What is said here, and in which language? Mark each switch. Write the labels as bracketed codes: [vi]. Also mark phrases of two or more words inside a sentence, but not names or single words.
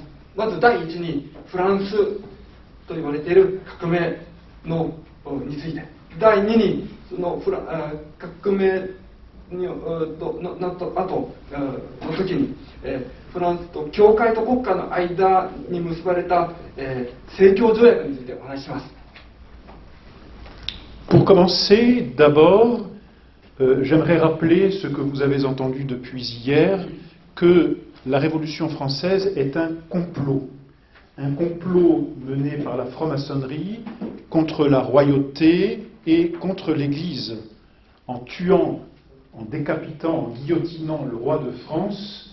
[ja] まず第一にフランスと言われている革命について、第二にその革命の時にフランスと教会と国家の間に結ばれた政教条約についてお話しします。 [fr] Pour commencer, d'abord, j'aimerais rappeler ce que vous avez entendu depuis hier, que la Révolution française est un complot mené par la franc-maçonnerie contre la royauté et contre l'Église, en tuant, en décapitant, en guillotinant le roi de France.